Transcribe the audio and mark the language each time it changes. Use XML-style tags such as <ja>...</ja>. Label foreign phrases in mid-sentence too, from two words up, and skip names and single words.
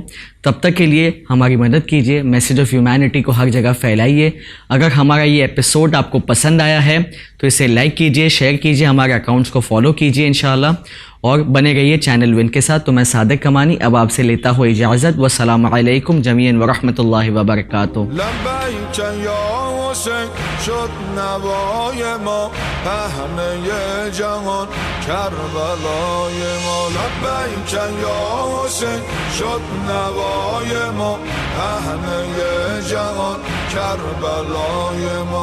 <ur>تب تک کے لیے ہماری مدد کیجیے،</ur> <en>message of humanity</en> <ur>کو ہر جگہ پھیلائیے. اگر ہمارا یہ ایپیسوڈ آپ کو پسند آیا ہے تو اسے لائک کیجیے، شیئر کیجیے، ہمارے اکاؤنٹس کو فالو کیجیے انشاءاللہ، اور بنے رہیے چینل ون کے ساتھ. تو میں صادق کمانی اب آپ سے لیتا ہوں اجازت.</ur> <ar>والسلام علیکم جمیعا ورحمۃ اللہ وبرکاتہ.</ar> <fa>لبیک یا حسین شد نوای ما، همه جهان کربلای ما. لبیک یا حسین شد نوای ما، همه جهان کربلای ما.</fa>